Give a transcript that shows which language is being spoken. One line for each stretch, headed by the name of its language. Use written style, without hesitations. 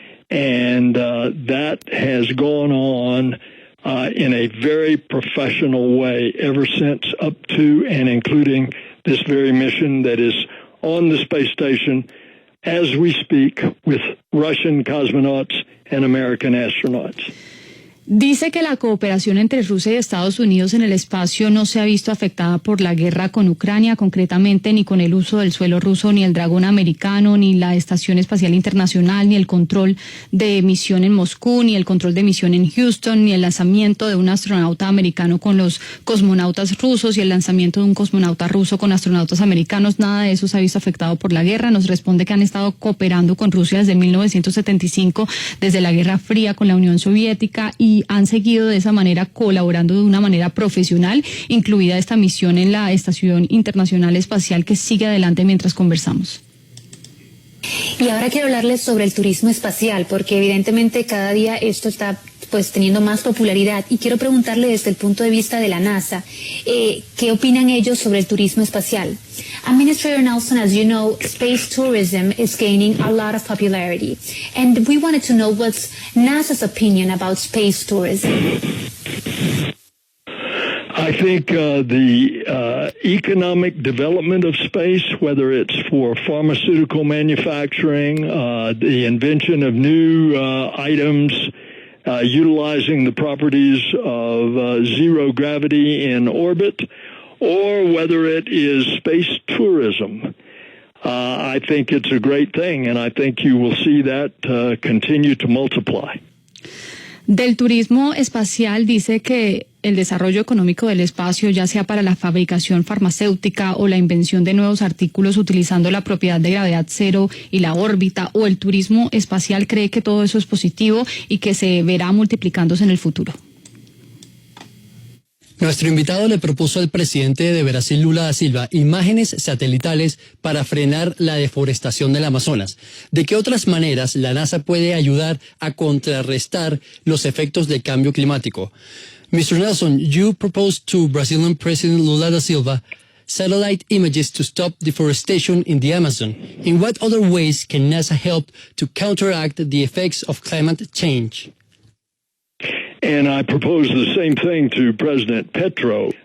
English: And that has gone on in a very professional way ever since, up to and including this very mission that is on the space station as we speak with Russian cosmonauts and American astronauts.
Spanish: Dice que la cooperación entre Rusia y Estados Unidos en el espacio no se ha visto afectada por la guerra con Ucrania, concretamente ni con el uso del suelo ruso, ni el dragón americano, ni la Estación Espacial Internacional, ni el control de misión en Moscú, ni el control de misión en Houston, ni el lanzamiento de un astronauta americano con los cosmonautas rusos y el lanzamiento de un cosmonauta ruso con astronautas americanos. Nada de eso se ha visto afectado por la guerra. Nos responde que han estado cooperando con Rusia desde 1975, desde la Guerra Fría con la Unión Soviética, y han seguido de esa manera colaborando de una manera profesional, incluida esta misión en la Estación Internacional Espacial, que sigue adelante mientras conversamos. Y ahora quiero hablarles sobre el turismo espacial, porque evidentemente cada día esto está pues teniendo más popularidad, y quiero preguntarle desde el punto de vista de la NASA, ¿qué opinan ellos sobre el turismo espacial?
English: Administrator Nelson, as you know, space tourism is gaining a lot of popularity, and we wanted to know what's NASA's opinion about space tourism. I think the economic development of space, whether it's for pharmaceutical manufacturing, the invention of new items, utilizing the properties of zero gravity in orbit, or whether it is space tourism, I think it's a great thing, and I think you will see that continue to multiply.
Spanish: Del turismo espacial dice que el desarrollo económico del espacio, ya sea para la fabricación farmacéutica o la invención de nuevos artículos utilizando la propiedad de gravedad cero y la órbita, o el turismo espacial, cree que todo eso es positivo y que se verá multiplicándose en el futuro. Nuestro invitado le propuso al presidente de Brasil, Lula da Silva, imágenes satelitales para frenar la deforestación del Amazonas. ¿De qué otras maneras la NASA puede ayudar a contrarrestar los efectos del cambio climático?
English: Mr. Nelson, you proposed to Brazilian President Lula da Silva satellite images to stop deforestation in the Amazon. In what other ways can NASA help to counteract the effects of climate change? And I propose the same thing to President Petro.